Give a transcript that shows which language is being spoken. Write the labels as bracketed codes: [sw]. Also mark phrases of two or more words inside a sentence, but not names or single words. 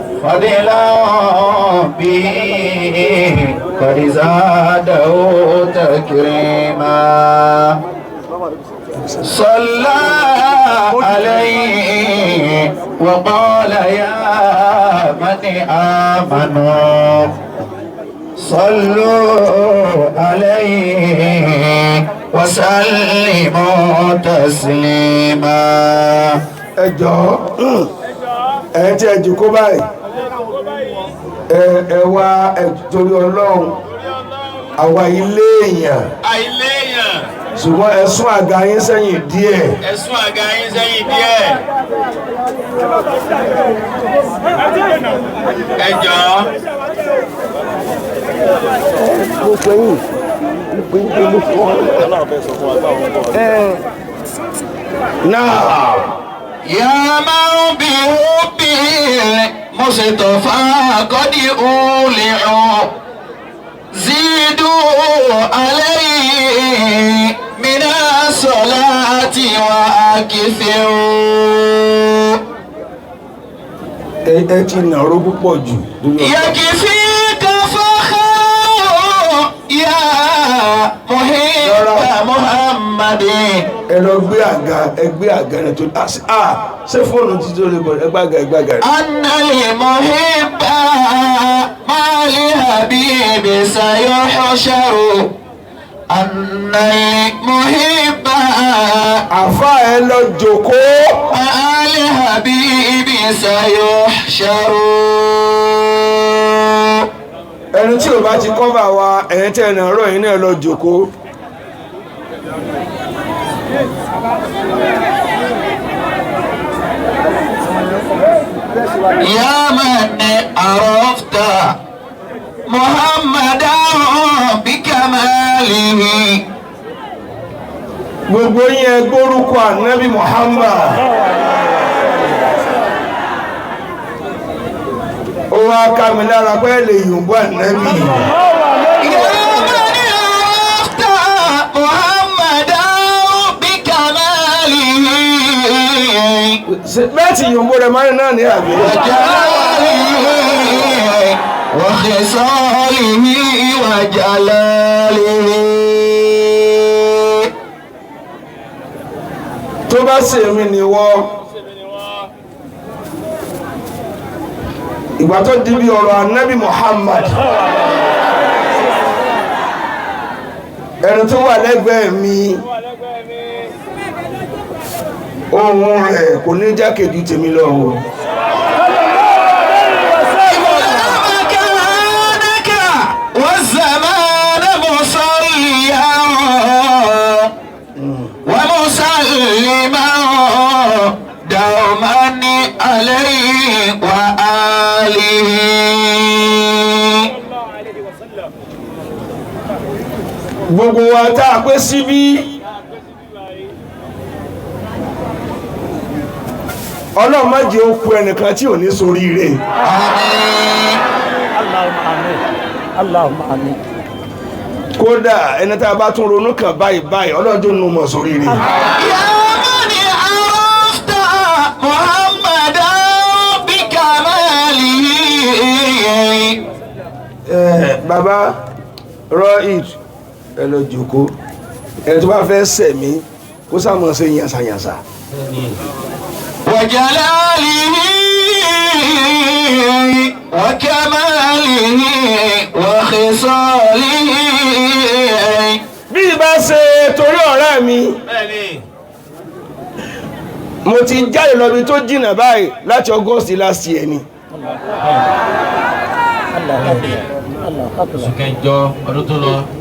[ar] فضلا به قد زاده تكريما صلى عليه وقال يا من آمنوا صلوا عليه وسلموا تسليما. [yo] ẹ jọ̀ọ́ ẹ tí ẹ jù kó báyìí ẹ wá ẹ torí Ọlọ́run àwa ilé èèyàn ṣùgbọ́n ẹ sún àga yín sẹ́yìn díẹ̀. Ẹ jọ̀ọ́. Náà [ar] يا من بحبه المصطفى قد أولعوا زيدوا عليه من الصلاة وأكثروا [yo] ẹ ti nàró púpọ̀ jù. [ar] يكفيك فخر يا محب محمد. [yo] ẹ lọ gbé àga rẹ tó ṣé fóònù ti tó lè bọ̀ ẹ gbága rẹ. [ar] أن المحب مع الحبيب سيحشر أن المحب [yo] àfa ẹ lọ jókòó. [ar] مع الحبيب سيحشر. [yo] ẹni tí o bá ti kọ́fà wa ẹ̀yìn tẹ́ ẹ̀nà ọ̀rọ̀ yìí náà lọ jókòó. [ar] يا من عرفت محمدا بكماله. [yo] gbogbo yín ẹ gbórúkọ ànábì Muhammad. ó wá ká mi lára pé lè yòǹbó ànábì. [ar] يا من عرفت محمدا بكماله [yo] bẹ́ẹ̀ tí yòǹbó rẹ̀ máa ń náà ní àbí. [ar] وجلاله وخصاله وجلاله. [yo] tó bá ṣe mí ni wọ́n. ìgbà tó di bí ọ̀rọ̀ ànábì Muhammad. ẹni tó wà lẹ́gbẹ̀ẹ́ mi ohun rẹ̀ kò ní jákèjú tèmi lọ o. [ar] مكانك والزمان مصليا ومسلما دوما عليه وآله. [yo] gbogbo wa tá a pé síbí Ọlọ́run má jẹ́ ó kù ẹnìkan tí ò ní ṣoríire. [ar] اللهم آمين. [yo] kódà ẹni tá a bá tún ronú kàn báyìí Ọlọ́run nù mọ̀ ṣoríire. [ar] يا من عرفت محمدا بكماله. [yo] bàbá Rohit ẹ lọ jòkó ẹni tó bá fẹ́ sẹ̀mí kó sàmọ̀ ṣe yànsàyànsà. [ar] وجلاله وكماله وخصاله. [yo] bí ibà ṣe torí ọ̀rẹ́ mi mo ti jáde lọ́bi tó jìnnà báyìí láti [en] August last year [yo] ni. oṣù kẹjọ ọdún tó lọ.